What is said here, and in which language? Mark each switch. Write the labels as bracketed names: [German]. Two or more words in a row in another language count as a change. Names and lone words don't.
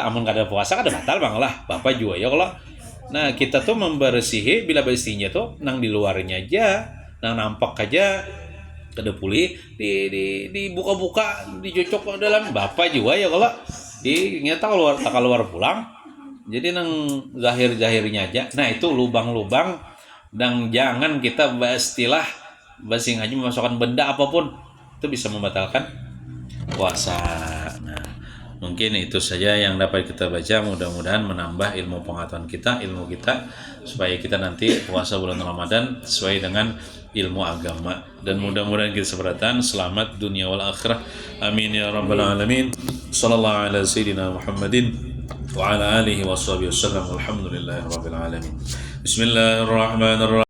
[Banjar] Amun kada puasa kada batal bang lah bapak juga ya kalau. Nah kita tuh membersihi bila bersihnya tuh nang di luarnya aja nang nampak aja kada pulih dibuka-buka dicucuk ke dalam bapak juga ya kalau nyata keluar pulang jadi nang zahirnya aja. [Indonesian] Nah itu lubang-lubang dan jangan kita istilah basing aja memasukkan benda apapun itu bisa membatalkan puasa. Nah mungkin itu saja yang dapat kita baca, mudah-mudahan menambah ilmu pengetahuan kita, ilmu kita supaya kita nanti puasa bulan Ramadan sesuai dengan ilmu agama dan mudah-mudahan kita seberatan selamat dunia [Arabic] والآخرة آمين يا رب العالمين. صلى الله على سيدنا محمد وعلى آله وصحبه وسلم والحمد لله رب العالمين. بسم الله الرحمن الرحيم.